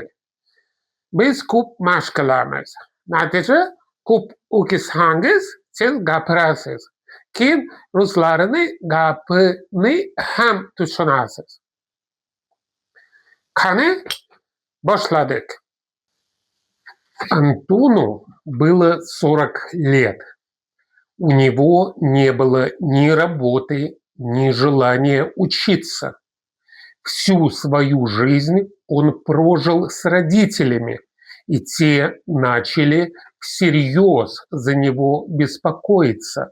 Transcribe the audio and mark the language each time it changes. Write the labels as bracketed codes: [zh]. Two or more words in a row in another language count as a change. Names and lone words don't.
[uz] Biz ko'p mashq qilamiz. Natija, ko'p o'qisangiz tez gapirasiz. Keyin ruslarning gapini ham tushunasiz. Qani, boshladik. [ru] Антону было 40 лет. У него не было ни работы, ни желания учиться. Всю свою жизнь он прожил с родителями, и те начали всерьез за него беспокоиться.